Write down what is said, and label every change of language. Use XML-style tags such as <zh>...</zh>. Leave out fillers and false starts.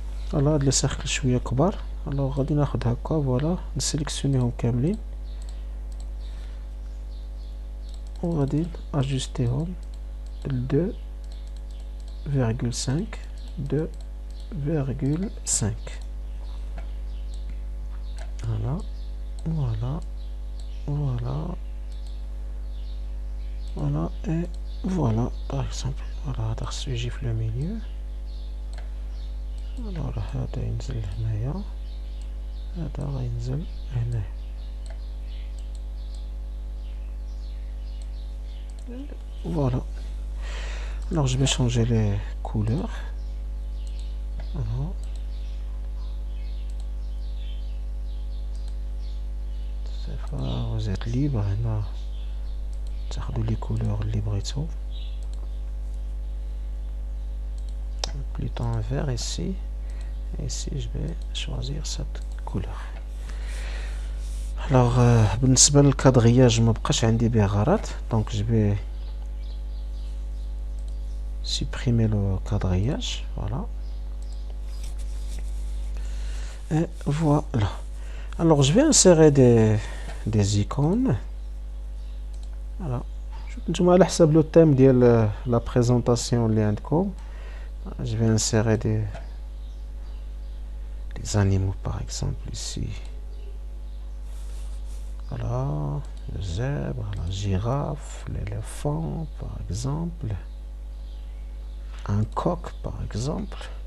<ar>فوالا هاد لي سيركل شويه كبار. الوغ غادي ناخد هكا فوالا نسيليكسيونيهم كاملين وغادي اجوستيهم ل 2,5 2,5.</ar> <fr>voilà voilà voilà voilà et voilà par exemple.</fr> <ar>voilà هذا خصو يجي في لو ميليو. alors هذا ينزل هنايا هذا غينزل هنا.</ar> <fr>voilà. alors je vais changer les couleurs. voilà. vous êtes libre</fr> <ar>هنا تاخدوا لي couleurs اللي بغيتو.</ar> <fr>plutôt un vert ici. Ici je vais choisir cette couleur. alors</fr> <ar>بالنسبه للكادغياج ما بقاش عندي به غرض</ar> <fr>donc je vais supprimer le quadrillage. voilà. et voilà. alors je vais insérer des icônes. voilà.</fr> <ar>نتوما على حسب لو thème ديال</ar> <fr>la présentation</fr> <ar>اللي عندكم.</ar> <fr>je vais insérer des animaux par exemple ici. voilà. le zèbre, la girafe, l'éléphant par exemple, un coq par exemple.</fr>